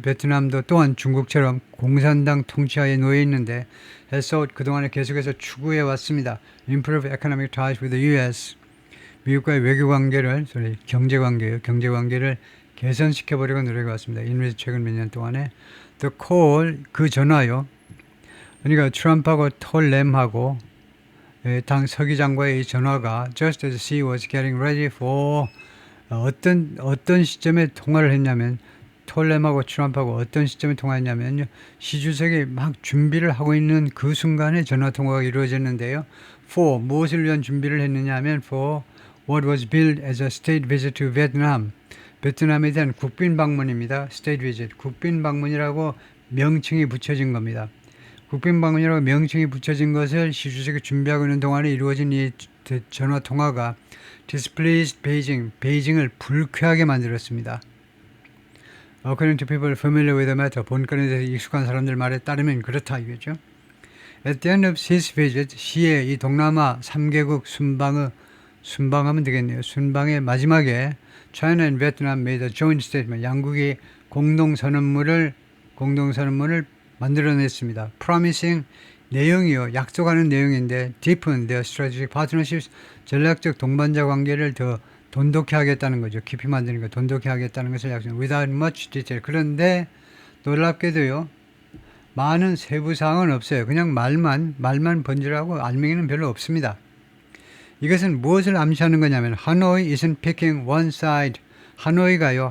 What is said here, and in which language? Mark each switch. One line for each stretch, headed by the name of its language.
Korean: 베트남도 또한 중국처럼 공산당 통치하에 놓여 있는데 해서 그동안에 계속해서 추구해 왔습니다.
English: Improve economic ties with the U.S.
Korean: 미국과의 외교 관계를, 경제 관계를 개선시켜 보려고 노력해 왔습니다. 이미 최근 몇 년 동안에
English: The call
Korean: 그 전화요. 그러니까 트럼프하고 톨렘하고 당 서기장과의 이 전화가
English: just as she was getting ready for
Korean: 어떤 시점에 통화를 했냐면 톨렘하고 트럼프하고 어떤 시점에 통화했냐면요. 시 주석이 막 준비를 하고 있는 그 순간에 전화 통화가 이루어졌는데요.
English: For
Korean: 무엇을 위한 준비를 했느냐 하면
English: for what was billed as a state visit to Vietnam.
Korean: 베트남에 대한 국빈 방문입니다.
English: state visit.
Korean: 국빈 방문이라고 명칭이 붙여진 겁니다. 국빈 방문이라고 명칭이 붙여진 것을 시 주석이 준비하고 있는 동안에 이루어진 이 전화 통화가
English: displeased Beijing,
Korean: 베이징을 불쾌하게 만들었습니다.
English: According to people familiar with the matter,
Korean: 본건에 대해서 익숙한 사람들 말에 따르면 그렇다 이거죠.
English: At the end of his visit,
Korean: 시의 이 동남아 3개국 순방하면 되겠네요. 순방의 마지막에
English: China and Vietnam made a joint statement.
Korean: 양국이 공동선언문을 만들어냈습니다. Promising 내용이요. 약속하는 내용인데
English: deepen their strategic partnerships.
Korean: 전략적 동반자 관계를 더 돈독히 하겠다는 거죠. 깊이 만드는 거, 돈독히 하겠다는 것을 약속.
English: Without much detail.
Korean: 그런데 놀랍게도요. 많은 세부 사항은 없어요. 그냥 말만 번지르하고 알맹이는 별로 없습니다. 이것은 무엇을 암시하는 거냐면 하노이
English: isn't picking one side.
Korean: 하노이가요.